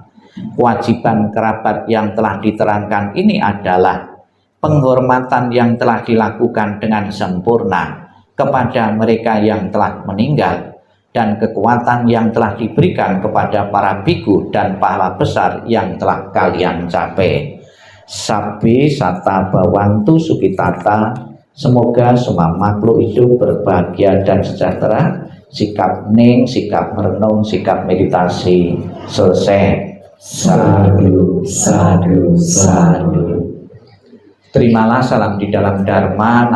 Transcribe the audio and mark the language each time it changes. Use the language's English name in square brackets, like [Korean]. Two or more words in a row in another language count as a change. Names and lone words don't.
[Indonesian] Kewajiban kerabat yang telah diterangkan ini adalah penghormatan yang telah dilakukan dengan sempurna kepada mereka yang telah meninggal dan kekuatan yang telah diberikan kepada para biku dan pahala besar yang telah kalian capai. [Pali] Sabi sata bawantu sukitata. [Indonesian] Semoga semua makhluk hidup berbahagia dan sejahtera. Sikap hening, sikap merenung, sikap meditasi selesai. [Pali] Sadu, sadu, sadu. [Indonesian] Terimalah salam di dalam Dharma.